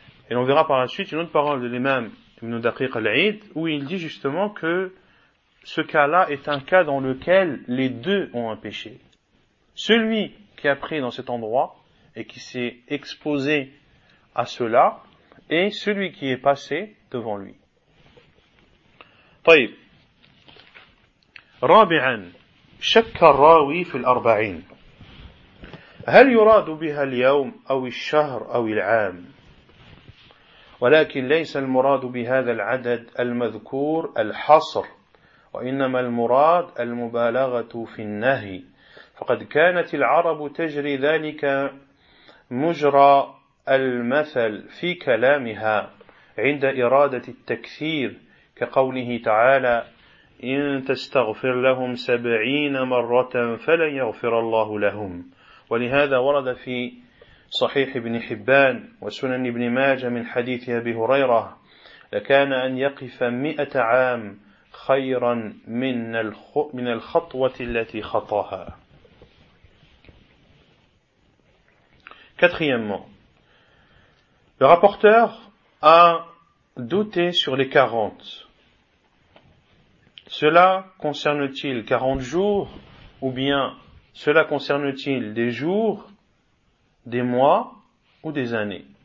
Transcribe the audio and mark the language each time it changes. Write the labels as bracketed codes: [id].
[fr] Et on verra par la suite une autre parole de l'imam Ibn Daqiq al-Aïd, où il dit justement que ce cas-là est un cas dans lequel les deux ont un péché. Celui qui a pris dans cet endroit et qui s'est exposé à cela, et celui qui est passé devant lui. [ar] طيب. رابعا شك الراوي في الأربعين هل يراد بها اليوم أو الشهر أو العام ولكن ليس المراد بهذا العدد المذكور الحصر وإنما المراد المبالغة في النهي فقد كانت العرب تجري ذلك مجرى المثل في كلامها عند إرادة التكثير كقوله تعالى إن تستغفر لهم سبعين مرة فلن يغفر الله لهم ولهذا ورد في صحيح ابن حبان وسنن ابن ماجه من حديث أبي هريرة لكان أن يقف مئة عام خيرا من الخطوة التي خطاها. [fr] Quatrièmement, le rapporteur a douté sur les 40. Cela concerne-t-il 40 jours ou bien cela concerne-t-il des jours, des mois ou des années?